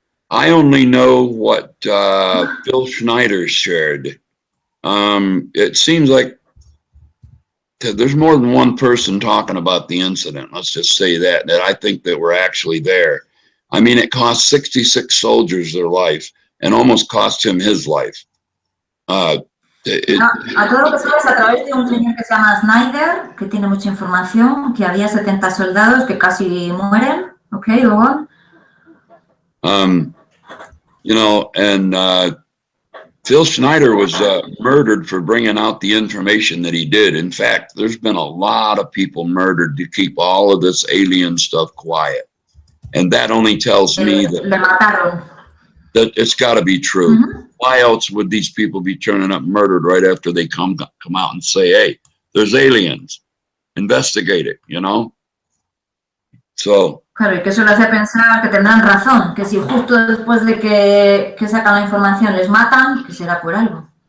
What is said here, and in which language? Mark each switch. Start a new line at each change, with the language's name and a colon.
English: I only know what Phil Schneider shared. It seems like there's more than one person talking about the incident. Let's just say that I think that we're actually there. I mean, it cost 66 soldiers their life and almost cost him his life.
Spanish: A todo lo que sabes a través de un señor que se llama Schneider, que tiene mucha información, que había 70 soldados que casi mueren.
English: Okay, go on. You know, and Phil Schneider was murdered for bringing out the information that he did. In fact, there's been a lot of people murdered to keep all of this alien stuff quiet. And that only tells me that it's got to be true. Mm-hmm. Why else would these people be turning up murdered right after they come out and say, hey, there's aliens, investigate it, you know? So.
Spanish: Claro, y que eso le hace pensar que tendrán razón, que si justo después de que sacan la información les matan, que será por algo.